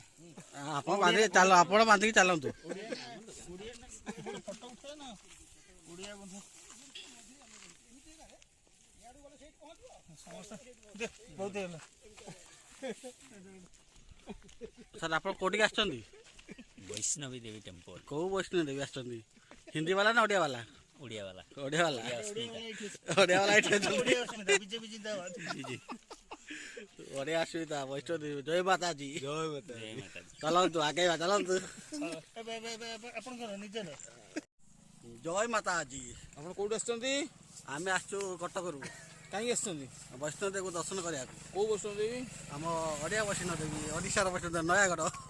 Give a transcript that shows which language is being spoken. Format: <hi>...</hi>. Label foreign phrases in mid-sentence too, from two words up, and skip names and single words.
<or>ଆପଣ ବାନ୍ଧିକି ଚାଲ ଆପଣ ବାନ୍ଧିକି ଚାଲନ୍ତୁ। ଫଟୋ ଉଠେଇବ ନା ଓଡ଼ିଆ ବନ୍ଧ ସମସ୍ତେ ବହୁତ ହେଲା। ସାର୍ ଆପଣ କୋଉଠିକି ଆସିଛନ୍ତି?</or> <hi>वैष्णवी देवी टेम्पल।</hi> <or>କୋଉ ବୈଷ୍ଣୋ ଦେବୀ ଆସିଛନ୍ତି? ହିନ୍ଦୀ ବାଲା ନା ଓଡ଼ିଆ ବାଲା?</or> <hi>उड़िया वाला।</hi> <or>ଓଡ଼ିଆ ବାଲା ଓଡ଼ିଆ ବାଲା ଏଇଠି ଅଛନ୍ତି। ଓଡ଼ିଆ ଅସୁବିଧା ବୈଷ୍ଣୋ ଦେବୀ</or> <hi>जय माता जी जय माता दी।</hi> <or>ଚାଲନ୍ତୁ ଆଗେଇବା ଚାଲନ୍ତୁ। ଆପଣଙ୍କର ନିଜର</or> <hi>जय माता जी।</hi> <or>ଆପଣ କୋଉଠୁ ଆସିଛନ୍ତି? ଆମେ ଆସିଛୁ କଟକରୁ କାହିଁକି ଆସିଛନ୍ତି? ବୈଷ୍ଣୋ ଦେବୀକୁ ଦର୍ଶନ କରିବାକୁ। କୋଉ ବୈଷ୍ଣୋଦେବୀ? ଆମ ଓଡ଼ିଆ ବୈଷ୍ଣୋ ଦେବୀ ଓଡ଼ିଶାର ବୈଷ୍ଣୋ ଦେବୀ ନୟାଗଡ଼।</or>